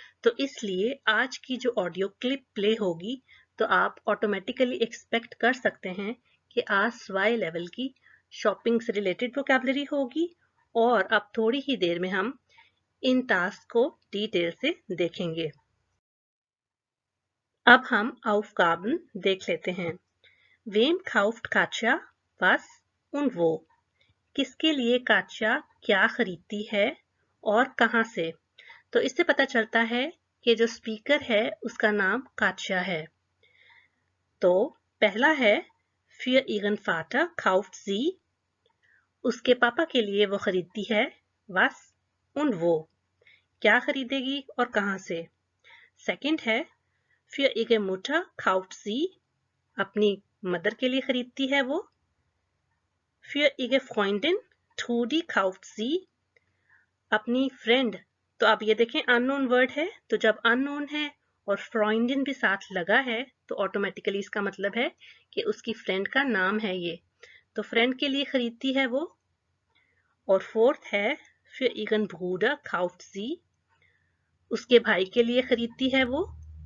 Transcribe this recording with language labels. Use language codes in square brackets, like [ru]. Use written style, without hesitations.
[hi] तो इसलिए आज की जो ऑडियो क्लिप प्ले होगी तो आप ऑटोमेटिकली एक्सपेक्ट कर सकते हैं कि आज वाई लेवल की शॉपिंग से रिलेटेड वोकैबुलरी होगी, और अब थोड़ी ही देर में हम इन टास्क को डिटेल से देखेंगे। अब हम Aufgaben देख लेते हैं। [de] Wem kauft Katja was und wo? [hi] किसके लिए काच्या क्या खरीदती है और कहाँ से? तो इससे पता चलता है कि जो स्पीकर है उसका नाम काच्या है। तो पहला है [de] für ihren Vater kauft sie, [hi] उसके पापा के लिए वो खरीदती है [de] was und wo, [hi] क्या खरीदेगी और कहाँ से। सेकंड है [de] für ihre Mutter kauft sie, [hi] अपनी मदर के लिए खरीदती है वो। [de] für ihre Freundin Trudi kauft sie, [hi] अपनी फ्रेंड। तो आप ये देखें अननोन वर्ड है, तो जब अननोन है और फ्रेंडिन भी साथ लगा है तो ऑटोमेटिकली इसका मतलब है कि उसकी फ्रेंड का नाम है ये, तो फ्रेंड के लिए खरीदती है वो। और फोर्थ है [de] für ihren Bruder kauft sie, [hi] उसके भाई के लिए खरीदती है वो।